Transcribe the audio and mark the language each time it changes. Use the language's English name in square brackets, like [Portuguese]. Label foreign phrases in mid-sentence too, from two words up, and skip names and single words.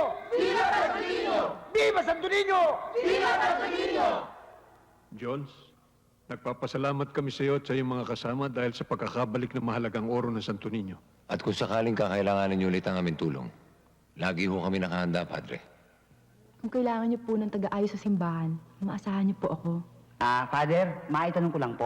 [Filipino] Viva Santo Niño! Viva Santo Niño! Viva Santo Niño! Jones, nagpapasalamat kami sa iyo at sa iyong mga kasama dahil sa pagkakabalik ng mahalagang oro ng Santo Niño. At kung sakaling kakailanganin niyo ulit ang aming tulong, lagi ho kami nakahanda, Padre. Kung kailangan niyo po ng taga-ayos sa simbahan, maasahan niyo po ako. Father, maitanong ko lang po.